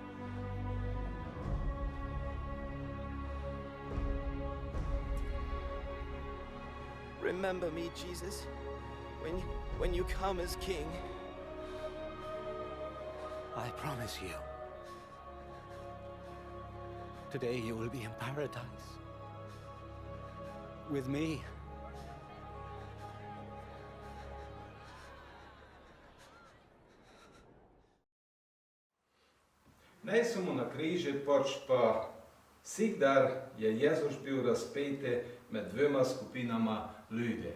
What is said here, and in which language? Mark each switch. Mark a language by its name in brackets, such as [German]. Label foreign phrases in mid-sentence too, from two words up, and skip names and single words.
[English] Remember me, Jesus, when you come as King. I promise you, Today you will be in paradise with me. [Slovenian] Ne samo na križi, pač pa vsikdar je Jezus bil razpet med dvema skupinama ljudi.